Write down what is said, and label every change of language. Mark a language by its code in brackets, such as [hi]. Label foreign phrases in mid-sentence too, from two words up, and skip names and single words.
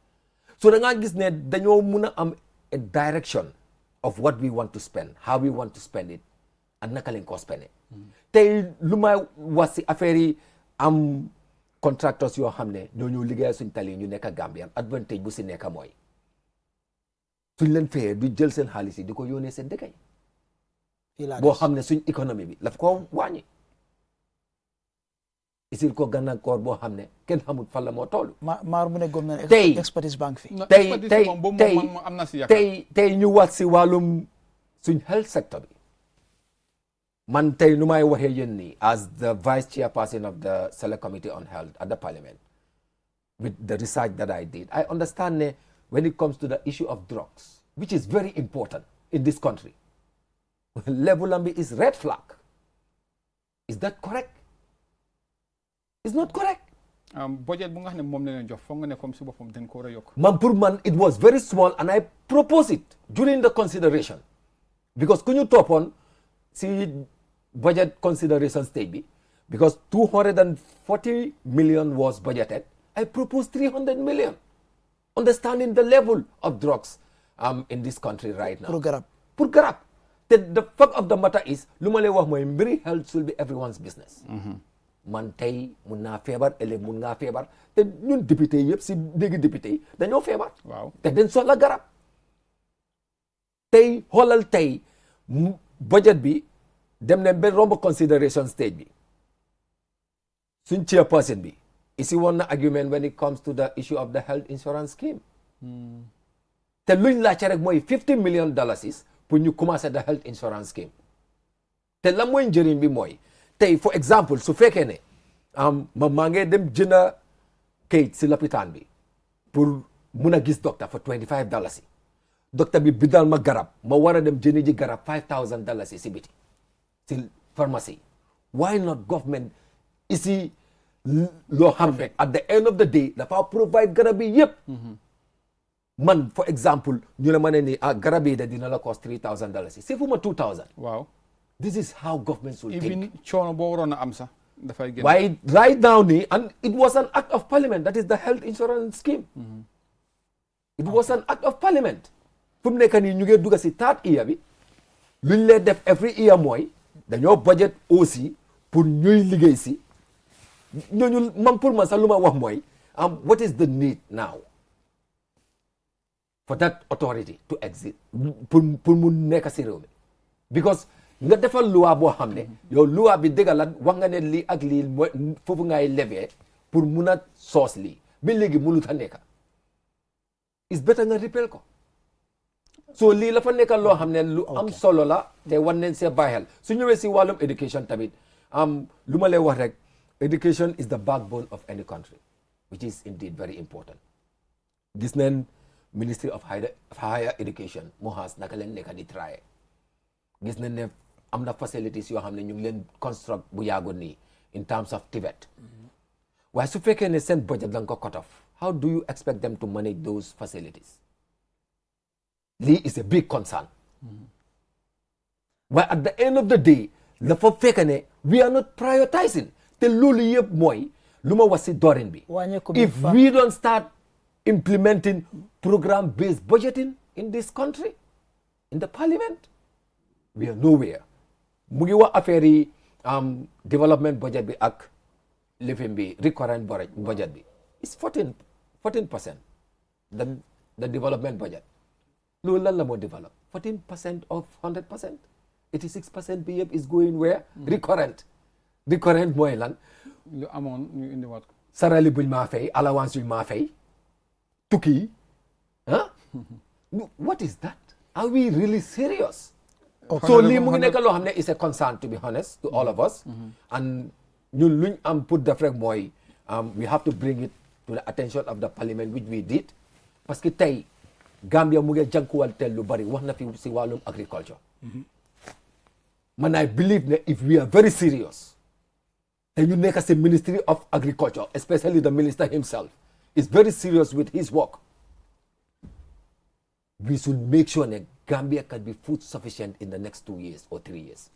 [wo] So da nga gis ne dañoo mun a am [en] a direction of what we want to spend, how we want to spend it, and [wo] naka lañ ko spendé. Tey lu may wax si affaire yi am contractors yoo xam ne ñoo ñu liggéey suñ tali ñu nekk Gambian, advantage bu si nekk mooy suñ leen fayee du jël seen xaalis yi di ko yónnee seen dëkk yi boo xam ne suñ économie bi laf ko wàññi isil ko gànnaakoor boo xam ne kenn xamul fan la moo toll. maar mu ne [en] government expertise bank [wo] fi. tey ñu wax si wàllum suñ health sector bi. Man tey nu may waxee yéen nii [en] as the vice chairperson of the select committee on health at the parliament, with the research that I did, I understand when it comes to the issue of drugs, which is very important in this country, level is red flag. Is that correct? It's not correct. [wo] Budget bu nga xam ne moom la leen jox foog nga ne [fr] comme si [wo] boppam dañ ko war a yokk. [en] Man pour man it was very small and I proposed it during the consideration because [wo] ku ñu toppoon si [en] budget consideration stage bi, because 240 million was budgeted, I proposed 300 million, understanding the level of drugs in this country right now. [wo] Pour garab. [en] te the fact of the matter is [wo] lu ma lay wax mooy mbiri [en] health should be everyone's business. [wo] man tey mun naa feebar ëllëg mun ngaa feebar te ñun député yëpp si dégg député yi dañoo feebar. waaw te dañ soxla garab. tey xoolal tey budget bi dem nañ ba romb consideration stage bi suñ chairperson bi isi woon na argument [en] when it comes to the issue of the health insurance scheme. [wo] te luñ laajte rek mooy $50 million pour ñu commencer [en] the health insurance scheme. [wo] te la mooy njëriñ bi mooy tey [en] for example [wo] su fekkee ne maa ngi dem jënda kayit si lopitaan bi pour mun a gis docteur for $25 docteur bi bindal ma garab ma war a dem jëndi ji garab $5,000 si biti si pharmacie. [en] why not government [wo] isi loo xam ne [en] at the end of the day [wo] dafa provide garab yi yëpp. man [en] for example [wo] ñu ne ma ne ni garab yi de dina la cost $3,000 si fu ma $2,000. waaw [en] this is how government should think. [wo] even coono boo waroon a am sax dafay génn. [en] waaye right now nii and it was an act of parliament that is the health insurance scheme. it was an act of parliament. [wo] fu mu nekk nii ñu ngi dugg si third year bi luñ leen def every year mooy dañoo budget aussi pour ñuy liggéey si ñooñu man pour man sax lu ma wax mooy [en] what is the need now for that authority to exist [wo] pour mu nekk si réew mi because nga defal loi boo xam ne yow loi bi dëgg la wax nga ne lii ak lii mooy foofu ngay lever pour mun a soos lii ba léegi mënut a nekk [en] is better [wo] nga repeal ko so lii la fa nekkal loo xam ne lu am solo la te war nañ see bàyyi xel su ñëwee si wàllum education tamit lu ma lay wax rek [en] education is the backbone of any country which is indeed very important. [wo] gis nañ Ministry of Higher Education MOHAS naka leen nekk di traye gis nañ ne am na facilities yoo xam ne ñu ngi leen construct bu yàggoon nii [en] in terms of TVET [wo] waaye su fekkee ne seen budget la nga ko [en] cut off how do you expect them to manage those facilities. lii is a big concern. waaye at the end of the day [wo] dafa fekk ne [en] we are not prioritizing [wo] te loolu yëpp mooy lu ma wax si doorin bi. [en] if we don't start implementing program based budgeting in this country in the parliament we are nowhere. [wo] mu ngi wax affaire yi development budget bi ak lifin bi recurrent budget bi [en] it's 14% the development budget. [wo] loolu lan la moo develop 14% of 100% 86% bi yëpp [en] is going where [wo] recurrent mooy lan lu amoon ñu indiwaat ko sarali buñ maa fay allowance yuñ maa fay tukki [en] what is that are we really serious [wo] so lii mu ngi nekk loo xam ne [en] is a concern to be honest to all of us [wo] and ñun luñ am pour def rek mooy [en] we have to bring it to the attention of the parliament which we did [fr] parce que [wo] tey Gambia mu ngi jànkuwanteel lu bari wax na fi si wàllum agriculture. [en] man I believe ne if we are very serious [wo] te ñu nekk si [en] Ministry of Agriculture especially the minister himself is very serious with his work we should make sure ne Gambia can be food sufficient in the next 2 years or 3 years.